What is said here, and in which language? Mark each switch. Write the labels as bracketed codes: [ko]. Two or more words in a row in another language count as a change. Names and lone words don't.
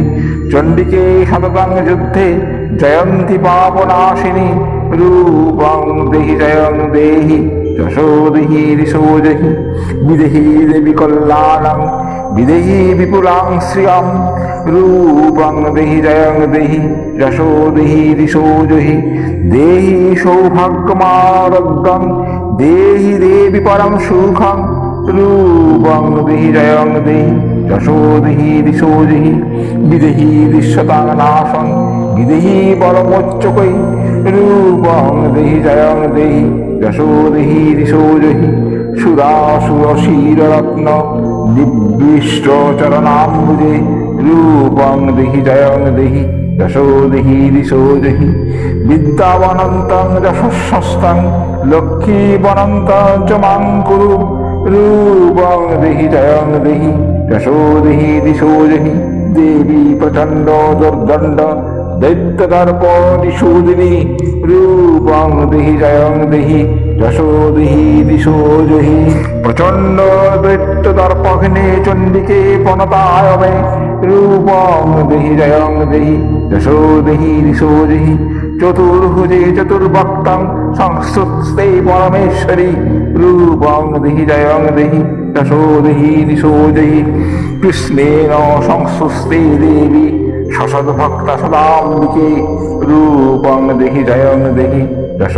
[sa] চণ্ডিকে সততং যুদ্ধে জয়ন্তী পাপনাশিনী রূপং দেহি জয়ং দেহি যশো দেহি দিশো জহি। বিদেহি দেবী কল্যাণং বিদেহি বিপুলাং শ্রিয়ং রূপং দেহি জয়ং দেহি যশো দেহি দিশো জহি। দেহি সৌভাগ্যমারোগ্যং দেহি দেবী পরম সুখং রূপং দেহি জয়ং দেহি যশো দেহি দিশো জহি। বিদেহি দৃশ্যতাং নাশং বিদেহি পরমোচ্চকৈ রূপং দেহি জয়ং দেহি যশো দেহি দিশো জহি। সুরাসুর শিররত্ন নিবিষ্ট চরণাম্বুজে রূপং দেহি জয়ং দেহি যশো দেহি দিশো জহি। বিদ্যাবনন্তং যশস্বস্তং লক্ষ্মীবনন্তং চ মাং কুরু রূপং দেহি জয়ং দেহি যশো দেহি দিশো দেহি দেবী প্রচণ্ড দুর্দণ্ড দৈত্যদর্প দিশো দেবী রূপং দেহি জয়ং দেহি যশো দেহি দিশো দেহি প্রচণ্ড দৈত্যদর্পঘ্নে চণ্ডিকে প্রণতায় মে রূপং দেহি জয়ং দেহি যশো দেহি দিশো দেহি চতুর্ভুজে চতুর্ভক্তং সংস্তুতে পরমেশ্বরী রূপং দেহি জয়ং দেহি যশো দেহি দিশো দেহি কৃষ্ণেন সংস্তুতে দেবী সসদ্ভক্তা সদাম্বিকে রূপং দেহি জয়ং দেহি যশো